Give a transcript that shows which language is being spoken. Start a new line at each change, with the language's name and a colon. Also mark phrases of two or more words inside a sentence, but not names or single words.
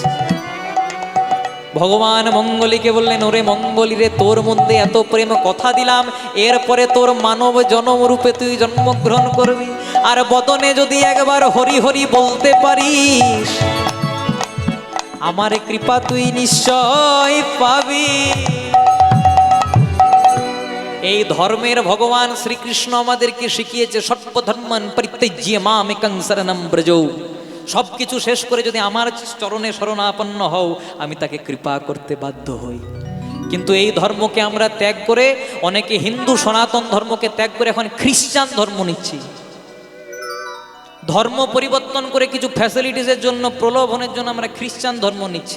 Bangla: ভগবান মঙ্গলিকে বললেন, ওরে মঙ্গলি রে, তোর মধ্যে এত প্রেম, কথা দিলাম এরপরে তোর মানব জন্ম রূপে তুই জন্মগ্রহণ করবি, আর বদনে যদি একবার হরি হরি বলতে পারিস, আমার কৃপা তুই নিশ্চয় পাবি। এই ধর্মের ভগবান শ্রীকৃষ্ণ আমাদেরকে শিখিয়েছে,
Sanskrit: সর্বধর্মান পরিত্যজ্য মামেকং শরণং ব্রজ।
Bangla: সবকিছু শেষ করে যদি আমার চরণে শরণাপন্ন হও, আমি তাকে কৃপা করতে বাধ্য হই। কিন্তু এই ধর্মকে আমরা ত্যাগ করে, অনেকে হিন্দু সনাতন ধর্মকে ত্যাগ করে এখন খ্রিস্টান ধর্ম নিচ্ছি। ধর্ম পরিবর্তন করে কিছু ফ্যাসিলিটিসের জন্য, প্রলোভনের জন্য আমরা খ্রিস্টান ধর্ম নিচ্ছি।